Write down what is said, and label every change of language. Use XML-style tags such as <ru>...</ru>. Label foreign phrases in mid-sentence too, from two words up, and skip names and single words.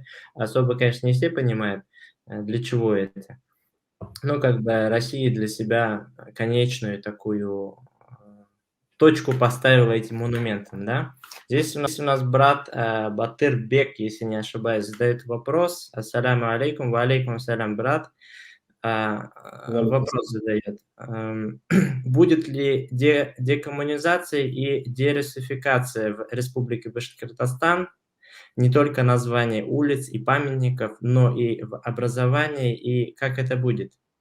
<ru>Особо, конечно, не все понимают, для чего это. Ну, как бы Россия для себя конечную такую точку поставила этим монументом, да. Здесь у нас брат Батырбек, если не ошибаюсь, задает вопрос.</ru> <ar>السلام عليكم، وعليكم السلام,</ar> <ru>брат. Вопрос задает. Будет ли декоммунизация и дерусификация в Республике Башкортостан не только название улиц и памятников, но и в образовании, и как это будет?</ru>